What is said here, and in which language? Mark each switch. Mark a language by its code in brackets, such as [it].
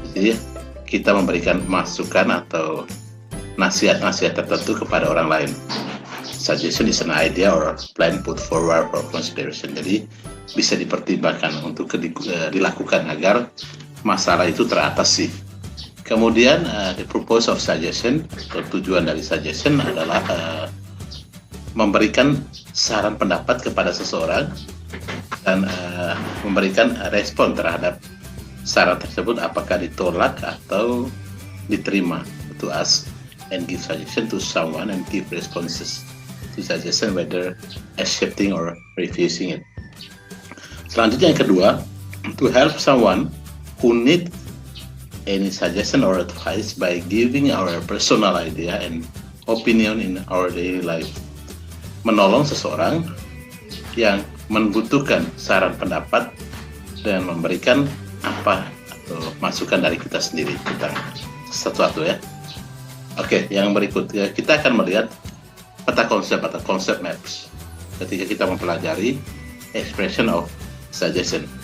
[id] Jadi kita memberikan masukan atau nasihat-nasihat tertentu kepada orang lain. [en] Suggestion is an idea or plan put forward for consideration. [id] Jadi bisa dipertimbangkan untuk dilakukan agar masalah itu teratasi. Kemudian [en] the purpose of suggestion, [id] atau tujuan dari suggestion adalah memberikan saran pendapat kepada seseorang dan memberikan respon terhadap saran tersebut, apakah ditolak atau diterima. [en] To ask and give suggestion to someone and give responses to suggestion, whether accepting or refusing it. [id] Selanjutnya yang kedua, [en] to help someone who need any suggestion or advice by giving our personal idea and opinion in our daily life. [id] Menolong seseorang yang membutuhkan saran pendapat dan memberikan apa atau masukan dari kita sendiri tentang sesuatu, ya. Oke, yang berikut ya, kita akan melihat peta konsep atau konsep maps ketika kita mempelajari [en] expression of suggestion.